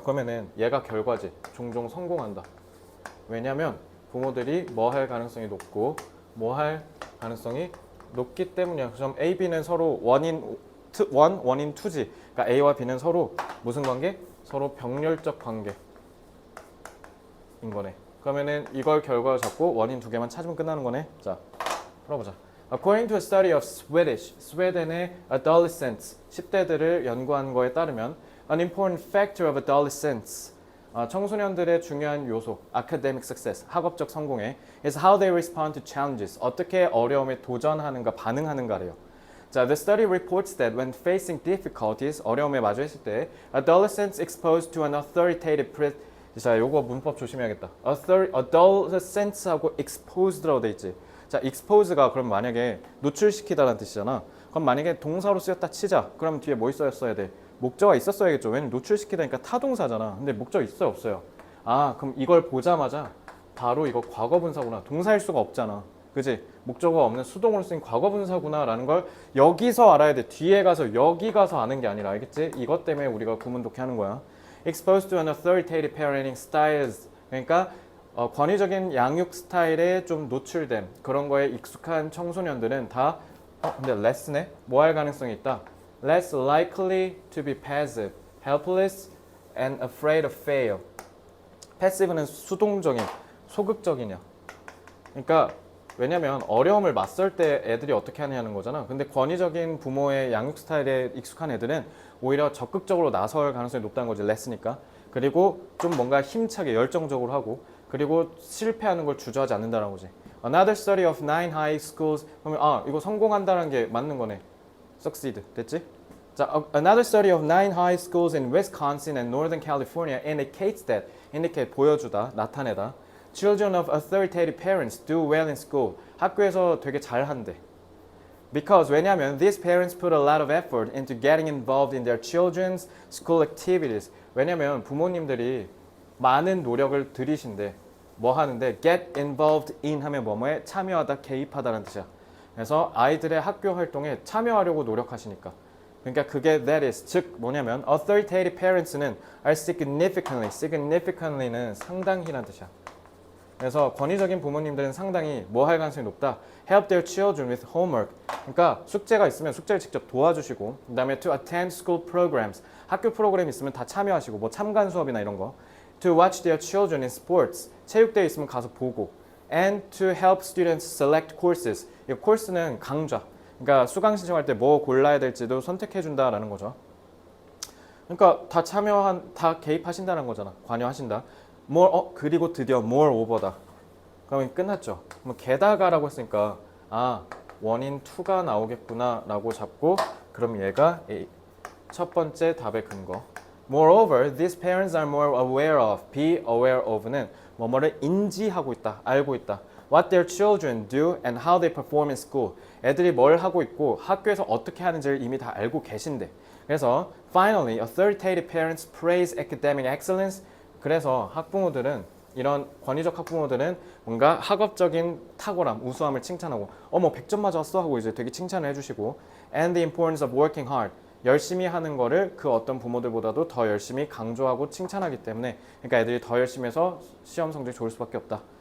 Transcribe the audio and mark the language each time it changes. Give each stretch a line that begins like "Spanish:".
Korean: 그러면은 얘가 결과지. 종종 성공한다. 왜냐면 부모들이 뭐 할 가능성이 높고 뭐 할 가능성이 높기 때문이야. 그럼 A, B는 서로 원인 2지. 그러니까 A와 B는 서로 무슨 관계? 서로 병렬적 관계인 거네. 그러면은 이걸 결과로 잡고 원인 2개만 찾으면 끝나는 거네. 자, 풀어보자.
English: According to a study of Swedish,
Korean: 스웨덴의
English: adolescents,
Korean: 10대들을 연구한 거에 따르면
English: an important factor of adolescents,
Korean: 청소년들의 중요한 요소,
English: academic success,
Korean: 학업적 성공에
English: is how they respond to challenges,
Korean: 어떻게 어려움에 도전하는가, 반응하는가래요.
English: 자, the study reports that when facing difficulties,
Korean: 어려움에 마주했을 때,
English: adolescents exposed to an authoritative 자,
Korean: 요거 문법 조심해야겠다. adolescents하고 exposed라고 돼 있지. 자, expose가 그럼 만약에 노출시키다라는 뜻이잖아. 그럼 만약에 동사로 쓰였다 치자. 그럼 뒤에 뭐 있어야 돼? 목적어가 있었어야겠죠. 왜냐면 노출시키다니까 타동사잖아. 근데 목적 있어요, 없어요? 그럼 이걸 보자마자 바로 이거 과거분사구나. 동사일 수가 없잖아. 그지? 목적어가 없는 수동으로 쓰인 과거분사구나라는 걸 여기서 알아야 돼. 뒤에 가서 여기 가서 아는 게 아니라, 알겠지? 이것 때문에 우리가 구문독해 하는 거야.
English: Exposed to an authoritative parenting styles.
Korean: 그러니까 권위적인 양육 스타일에 좀 노출된 그런 거에 익숙한 청소년들은 다 근데 less네? 뭐 할 가능성이 있다?
English: Less likely to be passive, helpless, and afraid of fail.
Korean: 패시브는 수동적인, 소극적이냐. 그러니까 왜냐면 어려움을 맞설 때 애들이 어떻게 하냐는 거잖아. 근데 권위적인 부모의 양육 스타일에 익숙한 애들은 오히려 적극적으로 나설 가능성이 높다는 거지. 레스니까. 그리고 좀 뭔가 힘차게 열정적으로 하고 그리고 실패하는 걸 주저하지 않는다는 거지.
English: Another study of 9 high schools.
Korean: 그러면 이거 성공한다는 게 맞는 거네.
English: Succeed. 됐지? 자, another study of 9 high schools in Wisconsin and Northern California indicates that indicate
Korean: 보여주다, 나타내다.
English: Children of authoritative parents do well in school.
Korean: 학교에서 되게 잘한대.
English: Because 왜냐면 these parents put a lot of effort into getting involved in their children's school activities.
Korean: 왜냐면 부모님들이 많은 노력을 들이신대. 뭐 하는데 get involved in 하면 뭐뭐에 참여하다, 개입하다라는 뜻이야. 그래서 아이들의 학교 활동에 참여하려고 노력하시니까. 그러니까 그게 that is 즉 뭐냐면 authoritative parents는 are significantly는 상당히란 뜻이야. 그래서 권위적인 부모님들은 상당히 뭐 할 가능성이 높다.
English: Help their children with homework.
Korean: 그러니까 숙제가 있으면 숙제를 직접 도와주시고 그다음에
English: to attend school programs.
Korean: 학교 프로그램 있으면 다 참여하시고 뭐 참관 수업이나 이런 거.
English: To watch their children in sports.
Korean: 체육대회 있으면 가서 보고.
English: And to help students select courses.
Korean: 이 코र्스는 강좌. 그러니까 수강 신청할 때 뭐 골라야 될지도 선택해 준다라는 거죠. 그러니까 다 개입하신다는 거잖아. 관여하신다. 그리고 드디어 moreover다. 그러면 끝났죠. 그럼 게다가라고 했으니까 원인 2가 나오겠구나 라고 잡고 그럼 얘가 A. 첫 번째 답의 근거.
English: Moreover, these parents are more aware of.
Korean: Be aware of는 뭐뭐를 인지하고 있다, 알고 있다.
English: What their children do and how they perform in school.
Korean: 애들이 뭘 하고 있고 학교에서 어떻게 하는지를 이미 다 알고 계신데.
English: 그래서 finally, authoritative parents praise academic excellence.
Korean: 그래서 학부모들은 이런 권위적 학부모들은 뭔가 학업적인 탁월함, 우수함을 칭찬하고 뭐 100점 맞았어 하고 이제 되게 칭찬을 해주시고
English: and the importance of working hard.
Korean: 열심히 하는 거를 그 어떤 부모들보다도 더 열심히 강조하고 칭찬하기 때문에 그러니까 애들이 더 열심히 해서 시험 성적이 좋을 수밖에 없다.